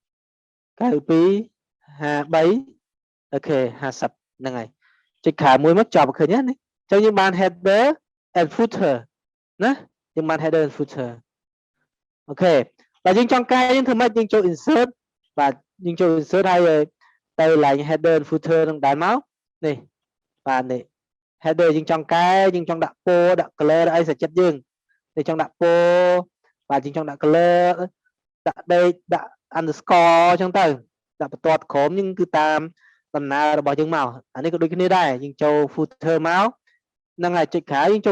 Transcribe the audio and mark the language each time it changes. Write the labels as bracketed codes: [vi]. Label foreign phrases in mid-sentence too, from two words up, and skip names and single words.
[km] 92 53អូខេ50ហ្នឹងហើយចុចខាងមួយមកចប់ឃើញទេនេះអញ្ចឹងយើងបាន [en] header and footer [km] ណាយើងបាន [en] header and footer [km] អូខេបើយើងចង់កែយើងធ្វើម៉េចយើងចូល insert បាទយើងចូល insert ហើយទៅ line [en] header and [km] footer នឹងដែរមកនេះបាទនេះ header យើងចង់កែយើងចង់ដាក់ពណ៌ដាក់ color អីសាចិត្តយើងនេះចង់ដាក់ពណ៌បាទយើងចង់ដាក់ color ដាក់ date ដាក់ underscore អញ្ចឹង ទៅដាក់បន្ទាត់ក្រុមយើងគឺតាមដំណើររបស់យើងមកអានេះក៏ដូចគ្នាដែរយើងចូល footer មកហ្នឹងហើយចុចក្រោយយើងចូល